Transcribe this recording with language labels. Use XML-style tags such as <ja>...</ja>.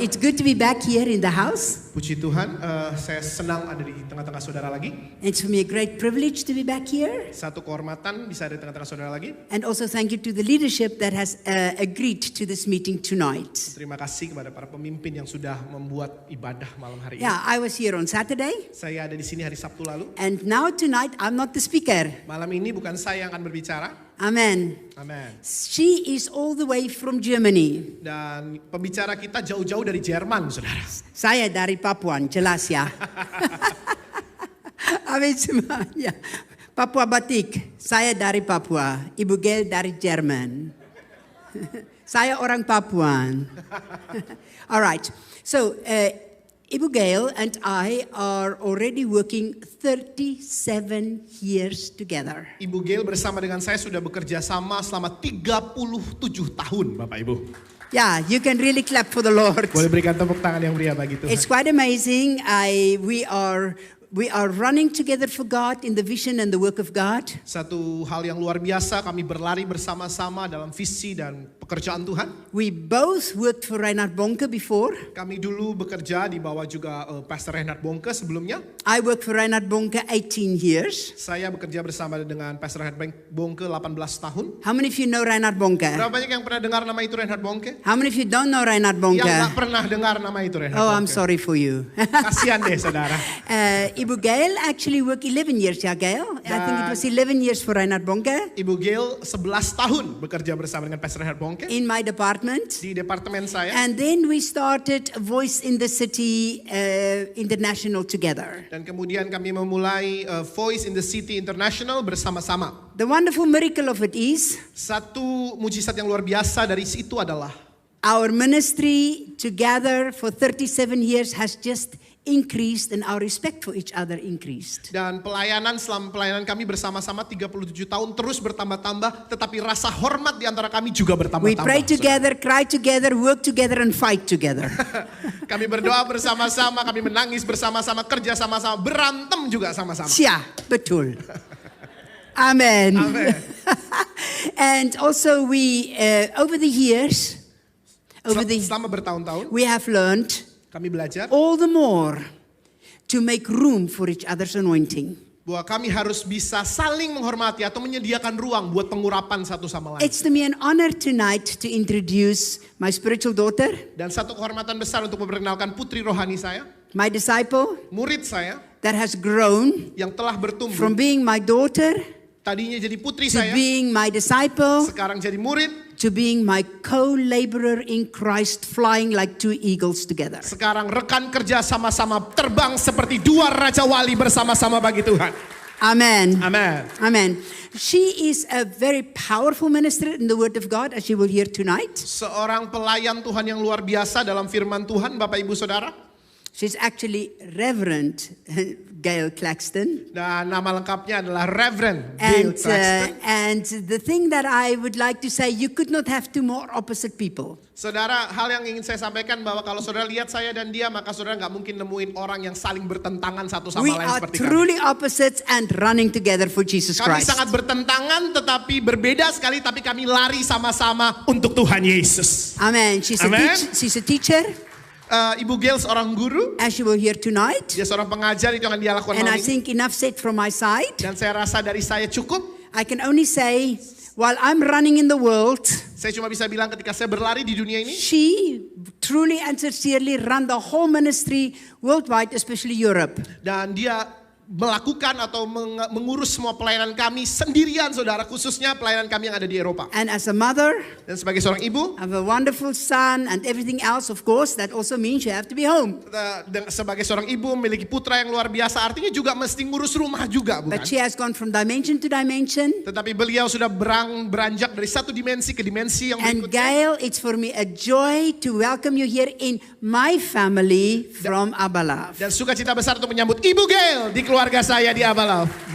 <en>It's good to be back here in the house.</en> <id>Puji Tuhan, saya senang ada di tengah-tengah saudara lagi.</id> <en>It's for me a great privilege to be back here.</en> <id>Satu kehormatan bisa ada di tengah-tengah saudara lagi.</id> <en>And also thank you to the leadership that has agreed to this meeting tonight.</en> <id>Terima kasih kepada para pemimpin yang sudah membuat ibadah malam hari ini.</id> <en>Yeah, I was here on Saturday.</en> <id>Saya ada di sini hari Sabtu lalu.</id> <en>And now tonight I'm not the speaker.</en> <id>Malam ini bukan saya yang akan berbicara.</id> <en>Amen.</en> <id>Amen.</id> <en>She is all the way from Germany.</en> <id>Dan pembicara kita jauh-jauh dari Jerman, saudara. Saya dari Papua, jelas ya. Amin semuanya. Papua Batik, saya dari Papua. Ibu Gail dari Jerman. Saya orang Papua.</id> <en>All right. So, Ibu Gail and I are already working 37 years together.</en> <id>Ibu Gail bersama dengan saya sudah bekerja sama selama 37 tahun, Bapak Ibu.</id> <en>Yeah, you can really clap for the Lord.</en> <id>Boleh berikan tepuk tangan yang meriah bagi Tuhan.</id> <en>It's quite amazing. We are running together for God in the vision and the work of God.</en> <id>Satu hal yang luar biasa, kami berlari bersama-sama dalam visi dan pekerjaan Tuhan.</id> <en>We both worked for Reinhard Bonke before.</en> <id>Kami dulu bekerja di bawah juga Pastor Reinhard Bonke sebelumnya.</id> <en>I worked for Reinhard Bonke 18 years.</en> <id>Saya bekerja bersama dengan Pastor Reinhard Bonke 18 tahun.</id> <en>How many of you know Reinhard Bonke?</en> <id>Berapa banyak yang pernah dengar nama itu Reinhard Bonke?</id> <en>How many of you don't know Reinhard Bonke?</en> <id>Yang gak pernah dengar nama itu Reinhard Oh, Bonke.</id> <en>I'm sorry for you.</en> <id>Kasihan deh saudara.</id> <en>Ibu Gail actually worked 11 years, ya Gail? I think it was 11 years for Reinhard Bonke.</en> <id>Ibu Gail 11 tahun bekerja bersama dengan Pastor Reinhard Bonke.</id> <en>In my department.</en> <id>Di departemen saya.</id> <en>And then we started Voice in the City International together.</en> <id>Dan kemudian kami memulai Voice in the City International bersama-sama.</id> <en>The wonderful miracle of it is</en> <id>Satu mujizat yang luar biasa dari situ adalah</id> <en>our ministry together for 37 years has just increased and our respect for each other increased.</en> <id>Dan selama pelayanan kami bersama-sama 37 tahun terus bertambah-tambah, tetapi rasa hormat di antara kami juga bertambah-tambah.</id> <en>We pray together, cry together, work together and fight together.</en> <id>Kami berdoa bersama-sama, kami menangis bersama-sama, kerja sama-sama, berantem juga sama-sama. Ya, betul. Amen.</id> <en>Amen. And also we over the years</en> <id>Selama bertahun-tahun</id> <en>we have learned</en> <id>kami belajar</id> <en>all the more to make room for each other's anointing.</en> <id>bahwa kami harus bisa saling menghormati atau menyediakan ruang buat pengurapan satu sama lain.</id> <en>It's to me an honor tonight to introduce my spiritual daughter,</en> <id>Dan satu kehormatan besar untuk memperkenalkan putri rohani saya,</id> <en>my disciple</en> <id>murid saya</id> <en>that has grown</en> <id>yang telah bertumbuh</id> <en>from being my daughter</en> <id>tadinya jadi putri</id> <en>to</en> <id>saya,</id> <en>being my disciple</en> <id>sekarang jadi murid,</id> <en>to being my co-laborer in Christ, flying like two eagles together.</en> <id>sekarang rekan kerja sama-sama terbang seperti dua raja wali bersama-sama bagi Tuhan.</id> <en>Amen.</en> <id>Amen.</id> <en>Amen. She is a very powerful minister in the Word of God, as you will hear tonight.</en> <id>Seorang pelayan Tuhan yang luar biasa dalam firman Tuhan, Bapak Ibu Saudara.</id> <en>She's actually Reverend Gail Claxton.</en> <id>Dan nama lengkapnya adalah Reverend Gail Claxton.</id> <en>And the thing that I would like to say, you could not have two more opposite people.</en> <id>Saudara, hal yang ingin saya sampaikan bahwa kalau saudara lihat saya dan dia, maka saudara nggak mungkin nemuin orang yang saling bertentangan satu sama</id> <en>We</en> <id>lain seperti kami.</id> <en>truly opposites and running together for Jesus</en> <id>Kami</id> <en>Christ.</en> <id>sangat bertentangan tetapi berbeda sekali, tapi kami lari sama-sama untuk Tuhan Yesus.</id> <en>Amen. She's a teacher.</en> <id>Ibu Gail seorang guru,</id> <en>As you will hear tonight.</en> <id>dia seorang pengajar, itu yang dia lakukan</id> <en>And I</en> <id>malam ini.</id> <en>think enough said from my side.</en> <id>Dan saya rasa dari saya cukup.</id> <en>I can only say, while I'm running in the world,</en> <id>Saya cuma bisa bilang ketika saya berlari di dunia ini,</id> <en>she truly and sincerely run the whole ministry worldwide, especially Europe.</en> <id>dan dia melakukan atau mengurus semua pelayanan kami sendirian, saudara, khususnya pelayanan kami yang ada di Eropa.</id> <en>And as a mother,</en> <id>Dan sebagai seorang ibu,</id> <en>I have a wonderful son and everything else, of course, that also means you have to be home.</en> <id>sebagai seorang ibu memiliki putra yang luar biasa, artinya juga mesti ngurus rumah juga, bukan?</id> <en>But she has gone from dimension to dimension.</en> <id>Tetapi beliau sudah beranjak dari satu dimensi ke dimensi yang</id> <en>And</en> <id>berikutnya.</id> <en>Gail, it's for me a joy to welcome you here in my family from Abalav.</en> <id>Dan sukacita besar untuk menyambut Ibu Gail di keluarga saya di Abalav.</id>